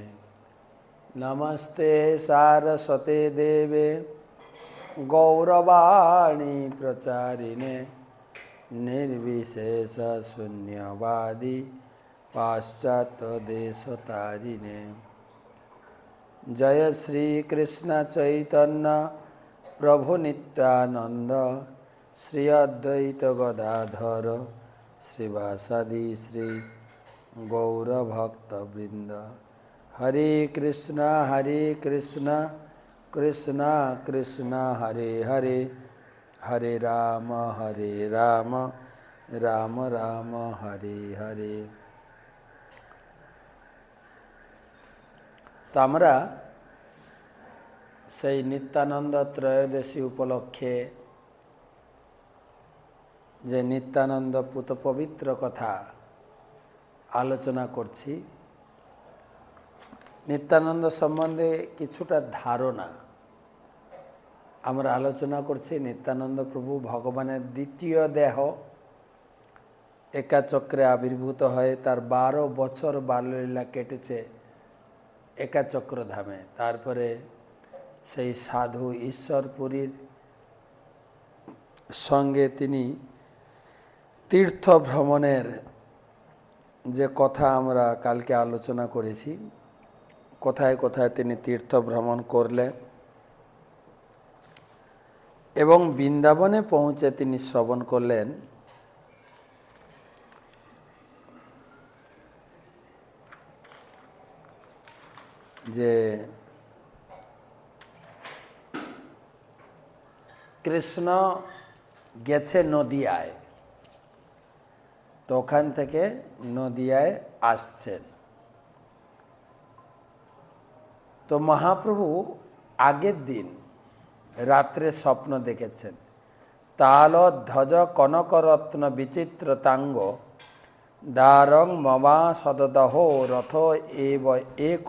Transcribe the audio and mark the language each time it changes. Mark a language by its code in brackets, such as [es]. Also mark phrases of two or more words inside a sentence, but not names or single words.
[sa] नमस्ते सारस्वते देवे गौरवाणी प्रचारिणे निर्विशेषशून्यवादी पाश्चात्यदेशतारिणे। जय श्री कृष्ण चैतन्य प्रभु नित्यानंद श्री अद्वैत गदाधर श्रीवासादि श्री गौरभक्तवृंद। हरे कृष्ण कृष्ण कृष्ण हरे हरे, हरे राम राम राम हरे हरे। [bn] তো আমরা সেই নিত্যানন্দ ত্রয়োদশী উপলক্ষে যে নিত্যানন্দ পূত পবিত্র কথা আলোচনা করছি। নিত্যানন্দ সম্বন্ধে কিছুটা ধারণা আমরা আলোচনা করছি। নিত্যানন্দ প্রভু ভগবানের দ্বিতীয় দেহ একা চক্রে আবির্ভূত হয়ে তার 12 বছর বাল্যলীলা কেটেছে একা চক্র ধামে। তারপরে সেই সাধু ঈশ্বরপুরীর সঙ্গে তিনি তীর্থ ভ্রমণের যে কথা আমরা কালকে আলোচনা করেছি, কোথায় কোথায় তিনি তীর্থ ভ্রমণ করলেন এবং বৃন্দাবনে পৌঁছে তিনি শ্রবণ করলেন যে কৃষ্ণ গেছে নদিয়ায়, তো ওখান থেকে নদিয়ায় আসছেন। তো মহাপ্রভু আগের দিন রাত্রে স্বপ্ন দেখেছেন। [sa] তালধ্বজ কনকরত্ন বিচিত্রতাঙ্গ দারং মমা সদদহ রথ এক